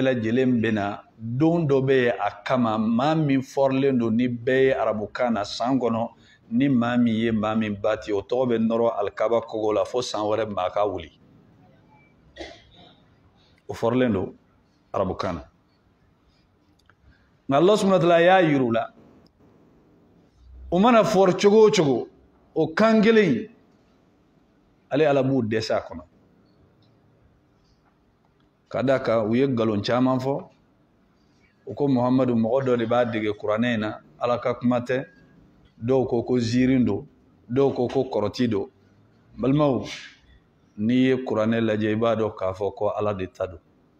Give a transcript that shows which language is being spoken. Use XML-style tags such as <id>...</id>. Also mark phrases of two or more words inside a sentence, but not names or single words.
<bm>lajɛlen bɛna don dɔ bɛ yen a kama maa min fɔrilen don ni bɛɛ ye arabukan na san kɔnɔ ni maa min ye maa min ba ten o tɔgɔ bɛ nɔrɔ alikaba kogo la fo san wɛrɛ maa ka wuli o fɔrilen don arabukan na nka</bm> <ar>الله سبحانه وتعالى</ar> <bm>y'a yir'u la o mana fɔri cogo o cogo o kan kelen ale ala b'u dɛsɛ a kɔnɔ kadaka u ye galon caman fɔ u ko Muhamadu mɔgɔ dɔ de b'a dege kuranɛ in na Ala ka kuma tɛ dɔw ko ko ziirin don dɔw ko ko kɔrɔti don balimaw n'i ye kuranɛ lajɛ i b'a dɔn k'a fɔ ko Ala de ta don</bm>